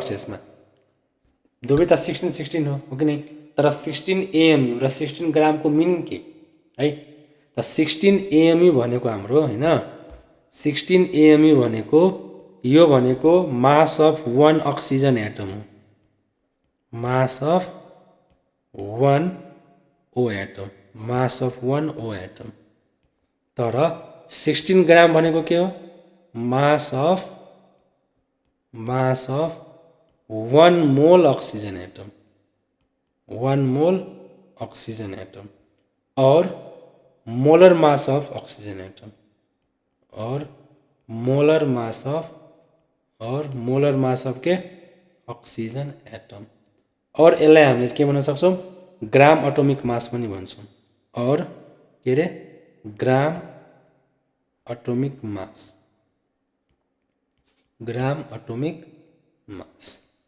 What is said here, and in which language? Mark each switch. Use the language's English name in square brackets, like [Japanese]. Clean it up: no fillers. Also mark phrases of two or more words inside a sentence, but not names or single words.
[Nepali] छ यसमा दुवै त 16 हो कि नै तर 16 AMU र 16 ग्रामको मिनिङ के है त 16 AMU भनेको हाम्रो हैन 16 AMU भनेको यो भनेको [English] mass of 1 oxygen atom [Nepali] हो [English] mass of 1 O atom mass of 1 O atom [Nepali] तर 16 ग्राम भनेको के हो मास अफ [English] 1 mole oxygen atom 1 mole oxygen atom और molar mass of oxygen atom और मोलर mass of [Nepali] के [English] oxygen atom [Nepali] और यसलाई हामीले के भन्न सक्छौं [English] gram atomic mass [Nepali] पनि भन्छौं और के रे [English] gram atomic mass